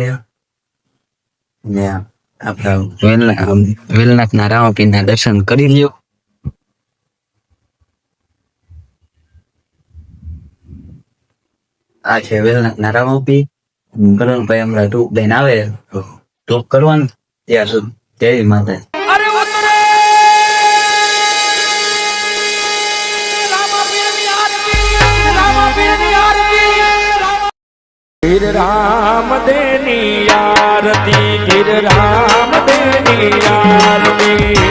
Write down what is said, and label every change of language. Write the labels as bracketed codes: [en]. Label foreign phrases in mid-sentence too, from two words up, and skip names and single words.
[gu] અને આપણા વેલનાથના રામાપીરના દર્શન કરી લ્યો. આ છે વેલનાથના રામાપીર. કરણભાઈ હમણાં ટૂંક લઈને આવે તો ટૂંક કરવાનું. ત્યાં સુધી જય માતા. ગિર રામ દેની આરતી, ગિર રામ દેની આરતી.